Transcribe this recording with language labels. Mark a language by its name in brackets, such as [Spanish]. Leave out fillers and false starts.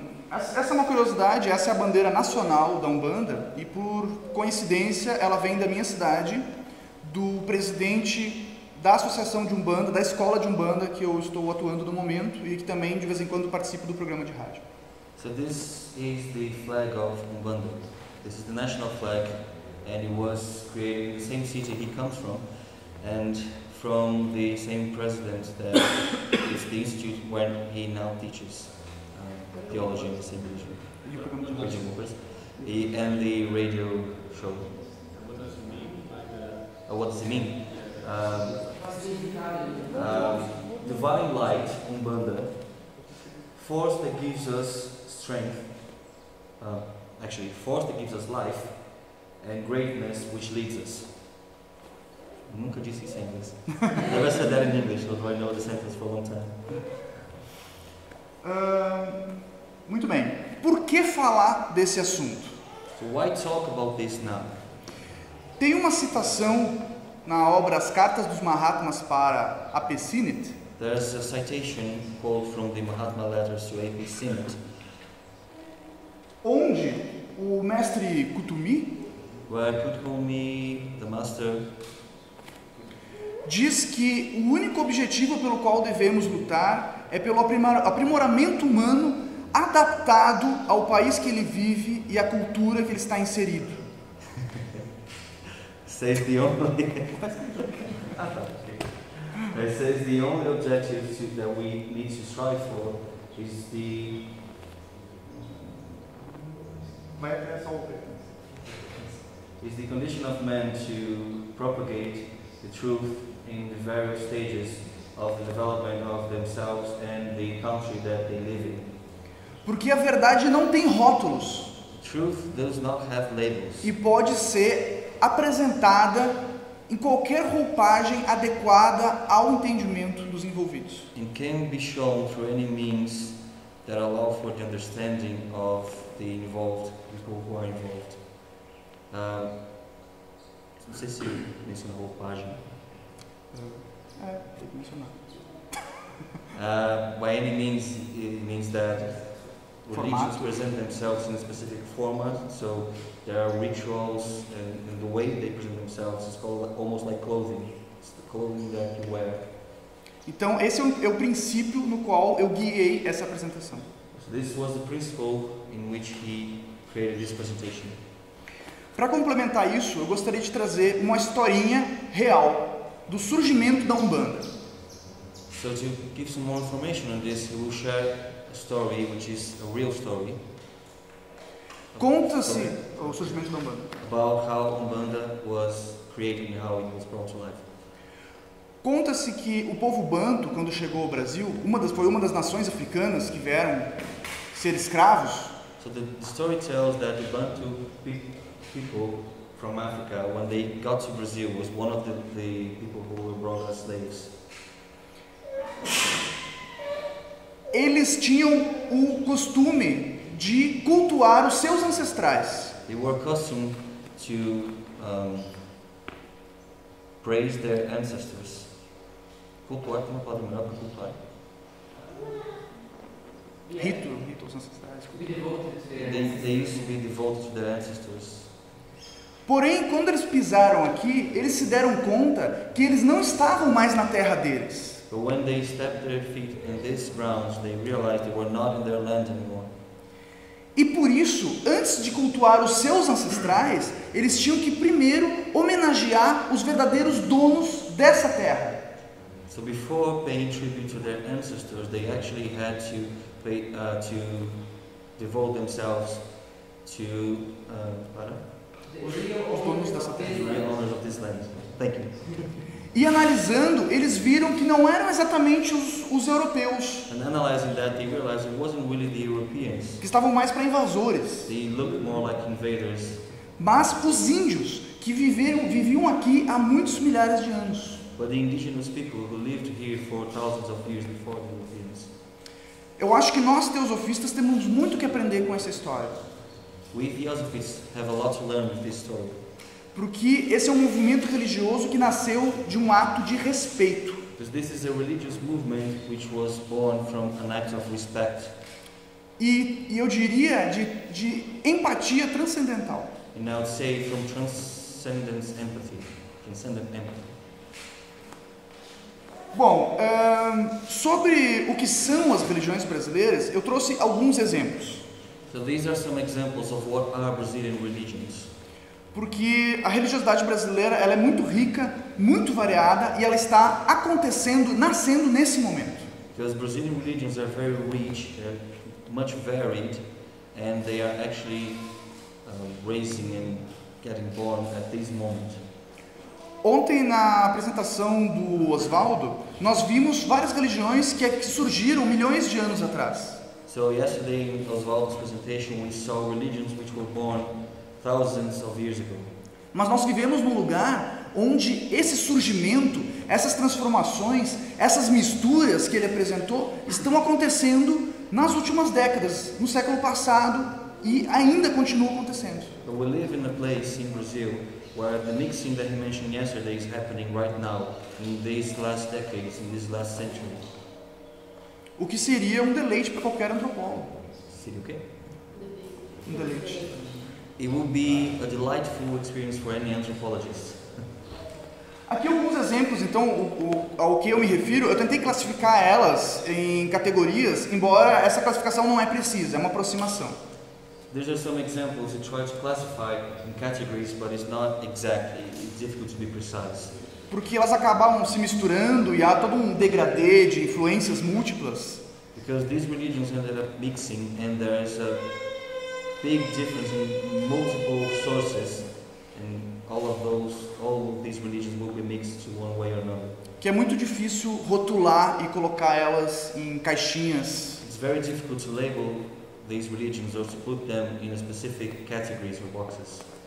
[Portuguese] Essa é uma curiosidade, essa é a bandeira nacional da Umbanda e por coincidência ela vem da minha cidade, do presidente da associação de Umbanda, da escola de Umbanda que eu estou atuando no momento e que também de vez em quando participo do programa de rádio. [English] So this is the flag of Umbanda. This is the national flag, and it was created in the same city he comes from, and from the same president that is the institute where he now teaches theology in the same religion. And the radio show. What does it mean? What does it mean? Divine light, Umbanda, force that gives us strength, force that gives us life, and greatness which leads us. [Portuguese] Nunca disse isso em inglês. [English] I never said that in English, although I know the sentence for a long time. [Portuguese] Muito bem. Por que falar desse assunto? [English] So why talk about this now? [Portuguese] Tem uma citação na obra As Cartas dos Mahatmas para A.P. Sinnett. [English] There's a citation quote from the Mahatma letters to A.P. Sinnett, [Portuguese] onde o mestre Kutumi [English] where Kutumi, the master, [Portuguese] diz que o único objetivo pelo qual devemos lutar é pelo aprimoramento humano adaptado ao país que ele vive e à cultura que ele está inserido. [English] says the only it says the only objective that we need to strive for is the condition of man to propagate the truth in the various stages of the development of themselves and the country that they live in. [Portuguese] Porque a verdade não tem rótulos. [English] Truth does not have labels. [Portuguese] E pode ser apresentada em qualquer roupagem adequada ao entendimento dos envolvidos. [English] And can be shown through any means that allow for the understanding of the involved people who are involved. [Portuguese] Não sei se menciona roupagem. Tem que mencionar. [English] By any means, it means that religions [Portuguese] Formato. [English] present themselves in a specific format, so there are rituals, and the way they present themselves is called almost like clothing. It's the clothing that you wear. [Portuguese] Então, esse é o princípio no qual eu guiei essa apresentação. [English] So this was the principle in which he created this presentation. [Portuguese] Para complementar isso, eu gostaria de trazer uma historinha real do surgimento da Umbanda. [English] So to give some more information on this, we will share a story which is a real story. [Portuguese] Conta-se o surgimento da Umbanda. [English] About how Umbanda was created and how it was brought to life. [Portuguese] Conta-se que o povo banto, quando chegou ao Brasil, foi uma das nações africanas que vieram ser escravos. [English] So the story tells that the Bantu people from Africa, when they got to Brazil, was one of the people who were brought as slaves. [Portuguese] Eles tinham o costume de cultuar os seus ancestrais. [English] They were accustomed to praise their ancestors. [Portuguese] Cultuar tem uma palavra melhor para cultuar. Rito aos ancestrais. [English] Be devoted to their They used to be devoted to their ancestors. [Portuguese] Porém, quando eles pisaram aqui, eles se deram conta que eles não estavam mais na terra deles. [English] But when they stepped their feet in these grounds, they realized they were not in their land anymore. [Portuguese] E por isso, antes de cultuar os seus ancestrais, eles tinham que primeiro homenagear os verdadeiros donos dessa terra. [English] So before paying tribute to their ancestors, they actually had to devote themselves to [Portuguese] Os donos dessa [English] the [Portuguese] terra. [English] real owners of this land. Thank you. [Portuguese] E analisando, eles viram que não eram exatamente os europeus, [English] And analyzing that, they realized it wasn't really the Europeans. [Portuguese] que estavam mais para invasores, [English] They looked more like invaders, [Portuguese] mas os índios, que viviam aqui há muitos milhares de anos. [English] but the indigenous people who lived here for thousands of years before the Europeans. [Portuguese] Eu acho que nós, teosofistas, temos muito que aprender com essa história, [English] We Theosophists have a lot to learn with this story. [Portuguese] porque esse é um movimento religioso que nasceu de um ato de respeito. [English] Because this is a religious movement which was born from an act of respect. [Portuguese] E eu diria de empatia transcendental. [English] And I would say from transcendent empathy. Transcendent empathy. [Portuguese] Bom, sobre o que são as religiões brasileiras, eu trouxe alguns exemplos. [English] So these are some examples of what are Brazilian religions. [Portuguese] Porque a religiosidade brasileira ela é muito rica, muito variada e ela está acontecendo, nascendo nesse momento. [English] Because Brazilian religions are very rich, they're much varied, and they are actually raising and getting born at this moment. [Portuguese] Ontem, na apresentação do Oswaldo, nós vimos várias religiões que surgiram milhões de anos atrás. [English] So yesterday in Oswaldo's presentation we saw religions which were born thousands of years ago. [Portuguese] Mas nós vivemos num lugar onde esse surgimento, essas transformações, essas misturas que ele apresentou estão acontecendo nas últimas décadas, no século passado e ainda continuam acontecendo. [English] But we live in a place in Brazil where the mixing that he mentioned yesterday is happening right now, in these last decades, in this last century. [Portuguese] O que seria um deleite para qualquer antropólogo. Seria o quê? Um deleite. [English] It will be a delightful experience for any anthropologist. [Portuguese] Aqui alguns exemplos, então, ao que eu me refiro, eu tentei classificar elas em categorias, embora essa classificação não é precisa, é uma aproximação. [English] These are some examples to try to classify in categories, but it's not exact. It's difficult to be precise. [Portuguese] Porque elas acabam se misturando e há todo um degradê de influências múltiplas. [English] Because these religions ended up mixing, and there is a big difference in multiple sources, and all of these religions will be mixed to one way or another. [Portuguese] Que é muito difícil rotular e colocar elas em caixinhas. [English] It's very difficult to label these religions or to put them in specific categories or boxes.